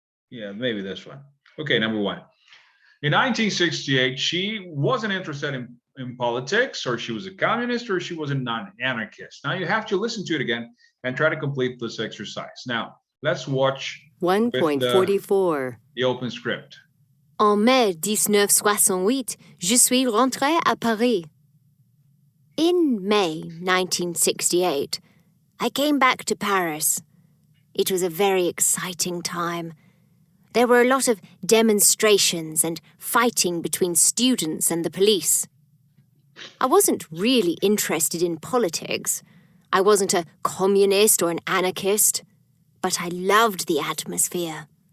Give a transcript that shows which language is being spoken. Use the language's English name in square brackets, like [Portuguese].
[English] Yeah, maybe this one. Okay, number one. In 1968, she wasn't interested in politics, or she was a communist, or she was a non-anarchist. Now you have to listen to it again and try to complete this exercise. Now, let's watch 1.44. the open script. [French] En mai 1968, je suis rentrée à Paris. [English] In May 1968, I came back to Paris. It was a very exciting time. There were a lot of demonstrations and fighting between students and the police. I wasn't really interested in politics. I wasn't a communist or an anarchist, but I loved the atmosphere.